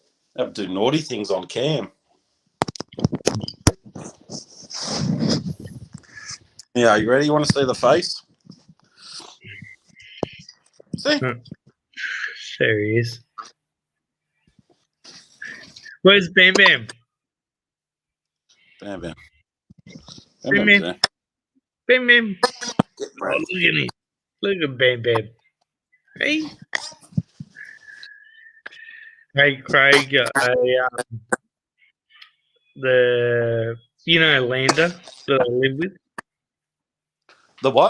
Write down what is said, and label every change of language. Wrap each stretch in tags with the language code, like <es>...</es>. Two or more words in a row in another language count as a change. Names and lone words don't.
<en>Have to do naughty things on cam. Yeah, you ready? You want to see the face? See? There he is. Where's Bam Bam? Bam, bam. Bam Bam's Bam. there. Bam Bam. Get Oh, ready. look at him. Look at Bam Bam. Hey. Hey, Craig. Lander that I live with? The what?</en>